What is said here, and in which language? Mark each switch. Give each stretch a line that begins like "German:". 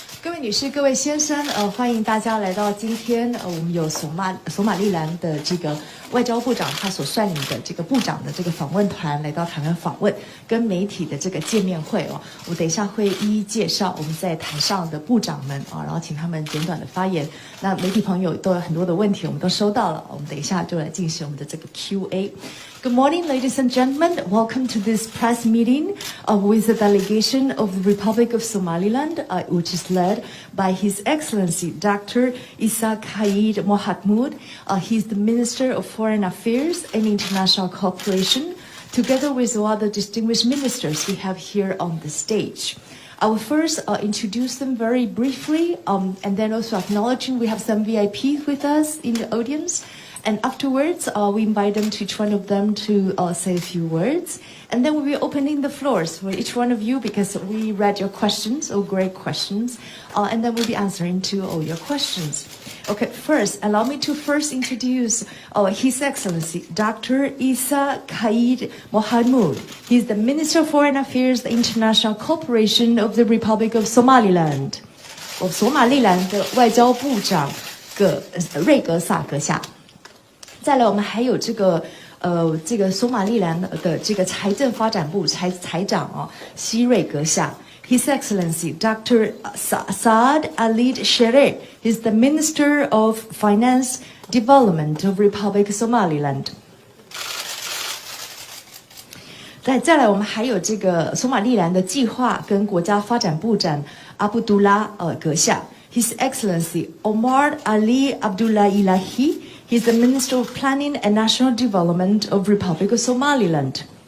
Chinese: 位女士、各位先生，欢迎大家来到今天，我们有索马利兰的这个外交部长他所率领的这个部长的这个访问团来到台湾访问，跟媒体的这个见面会哦。我等一下会一一介绍我们在台上的部长们啊，然后请他们简短的发言。那媒体朋友都有很多的问题，我们都收到了，我们等一下就来进行我们的这个 Q&A。
English: Good morning, ladies and gentlemen. Welcome to this press meeting with the delegation of the Republic of Somaliland, which is led by His Excellency Dr. Isa Khalid Mohamud. He's the Minister of Foreign Affairs and International Cooperation, together with all other distinguished ministers we have here on the stage. I will first introduce them very briefly, and then also acknowledging we have some VIPs with us in the audience. And afterwards, we invite them to each one of them to say a few words. And then we'll be opening the floors for each one of you because we read your questions, great questions. And then we'll be answering to all your questions. Okay, first, allow me to first introduce His Excellency, Dr. Isa Khalid Mohamud. He's the Minister of Foreign Affairs and International Cooperation of the Republic of Somaliland.
Chinese: 索马利兰的外交部长瑞格萨阁下。再来，我们还有这个索马利兰的这个财政发展部财长希瑞阁下 ，
English: His Excellency Dr. Saad Ali Sherif, he's the Minister of Finance Development of Republic of Somaliland。
Chinese: 再来，我们还有这个索马利兰的计划跟国家发展部长阿卜杜拉阁下
English: ，His Excellency Omar Ali Abdullah Ilahi。He's the Minister of Planning and National Development of Republic of Somaliland。